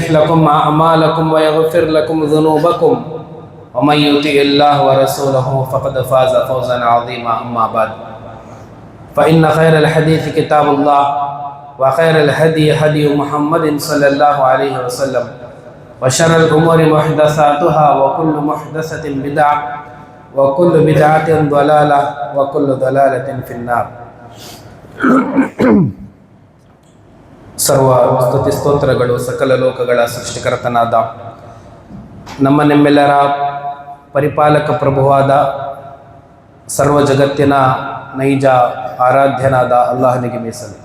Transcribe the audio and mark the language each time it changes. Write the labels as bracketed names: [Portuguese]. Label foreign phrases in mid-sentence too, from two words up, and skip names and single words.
[Arabic] لكم أعمالكم ويغفر لكم ذنوبكم ومن يطع الله ورسوله فقد فاز فوزا عظيما أما بعد فإن خير الحديث كتاب الله وخير الهدي هدي محمد صلى الله عليه وسلم وشر الأمور محدثاتها وكل محدثة بدعة وكل بدعة ضلالة وكل ضلالة في النار. [Kannada] ಸರ್ವ ಸ್ತುತಿ ಸ್ತೋತ್ರಗಳು ಸಕಲ ಲೋಕಗಳ ಸೃಷ್ಟಿಕರ್ತನಾದ ನಮ್ಮ ನಿಮ್ಮೆಲ್ಲರ ಪರಿಪಾಲಕ ಪ್ರಭುವಾದ ಸರ್ವ ಜಗತ್ತಿನ ನೈಜ ಆರಾಧ್ಯನಾದ ಅಲ್ಲಾಹನಿಗೆ ಮೀಸಲು.